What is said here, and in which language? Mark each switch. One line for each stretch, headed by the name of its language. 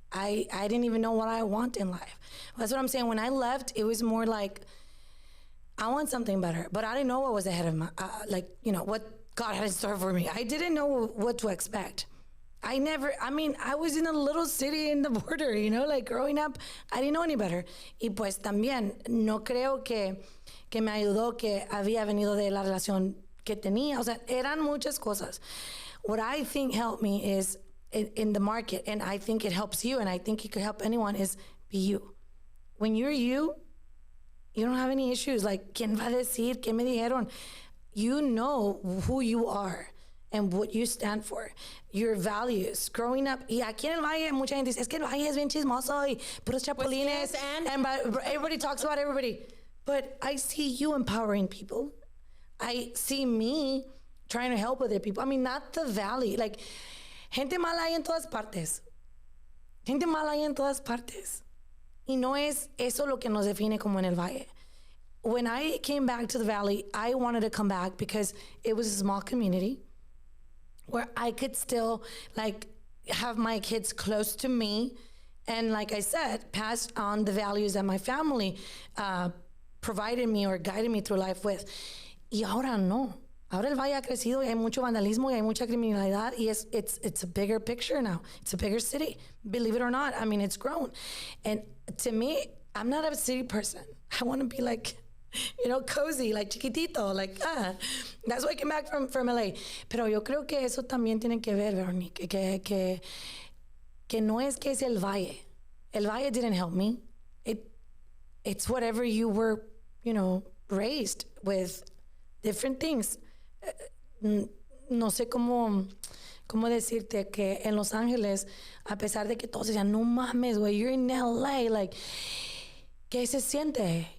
English: I didn't even know what I want in life. That's what I'm saying. When I left, it was more like, I want something better, but I didn't know what was ahead of my, what God had in store for me. I didn't know what to expect. I was in a little city in the border, like growing up, I didn't know any better.
Spanish: Y pues también no creo que me ayudó que había venido de la relación que tenía. O sea, eran muchas cosas.
English: What I think helped me is in the market, and I think it helps you, and I think it could help anyone, is be you. When you're you don't have any issues. Like,
Spanish: ¿quién va a decir? ¿Qué me dijeron?
English: You know who you are and what you stand for, your values. Growing up,
Spanish: y aquí en el Valle, mucha gente dice, es que el Valle es bien chismoso y puros chapulines,
English: and everybody talks about everybody. But I see you empowering people. I see me trying to help other people. I mean, not the Valley.
Spanish: Like, gente mala hay en todas partes. Gente mala hay en todas partes. Y no es eso lo que nos define como en el Valle.
English: When I came back to the Valley, I wanted to come back because it was a small community where I could still have my kids close to me. And like I said, pass on the values that my family provided me or guided me through life with.
Spanish: Y ahora no. Ahora el Valle ha crecido y hay mucho vandalismo y hay mucha criminalidad y
English: it's a bigger picture now. It's a bigger city. Believe it or not, I mean, it's grown. And to me, I'm not a city person. I want to be cozy, chiquitito, that's why I came back from LA.
Spanish: Pero yo creo que eso también tiene que ver, Veronique, que no es que es el Valle.
English: El Valle didn't help me. It's whatever you were, raised with different things.
Spanish: No sé cómo decirte que en Los Ángeles, a pesar de que todos decían, no mames, güey,
English: you're in LA,
Spanish: ¿qué se siente?